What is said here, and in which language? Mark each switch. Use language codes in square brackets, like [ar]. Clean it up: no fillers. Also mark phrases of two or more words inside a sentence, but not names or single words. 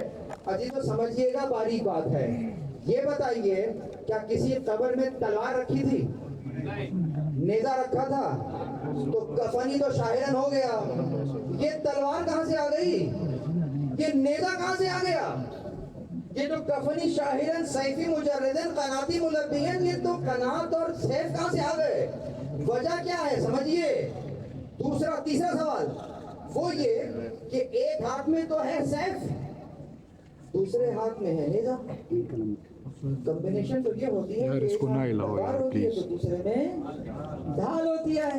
[ur] عزیز تو سمجھیے گا، باریک بات ہے. یہ بتائیے کیا کسی قبر میں تلوار رکھی تھی؟ نیزہ رکھا تھا؟ تو کفنی تو شاہرن ہو گیا. یہ تلوار کہاں سے آ گئی؟ یہ نیزہ کہاں سے آ گیا؟ یہ جو [ar] کفنی شاہرن سیفی مجردن قناتی ملبیان، [ur] یہ تو قنات اور سیف کہاں سے آ گئے؟ وجہ کیا ہے سمجھیے. تیسرا سوال وہ یہ کہ ایک ہاتھ میں تو ہے سیف، دوسرے ہاتھ میں ہے نیزہ. کمبینیشن تو یہ ہوتی ہے کہ تلوار ہوتی ہے تو دوسرے میں ڈھال ہوتی ہے.